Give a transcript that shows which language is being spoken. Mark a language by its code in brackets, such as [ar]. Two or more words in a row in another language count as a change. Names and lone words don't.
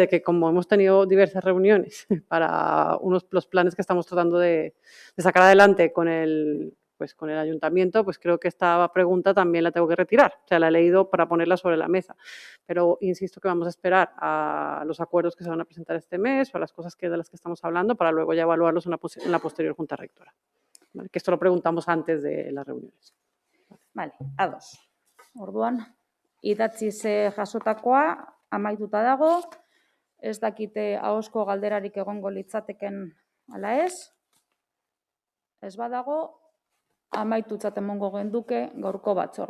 [es] Que como hemos tenido diversas reuniones para los planes que estamos tratando de sacar adelante con el ayuntamiento, pues creo que esta pregunta también la tengo que retirar. O sea, la he leído para ponerla sobre la mesa. Pero insisto que vamos a esperar a los acuerdos que se van a presentar este mes o a las cosas de las que estamos hablando para luego ya evaluarlos en la posterior Junta Rectora. ¿Vale? Que esto lo preguntamos antes de las reuniones. Vale, [eu] ados. Orduan, idatziz jasotakoa amaituta dago, ez dakite ahozko galderarik egongo litzateken ala ez badago, amaitutzat emongo genduke gaurko batzordea.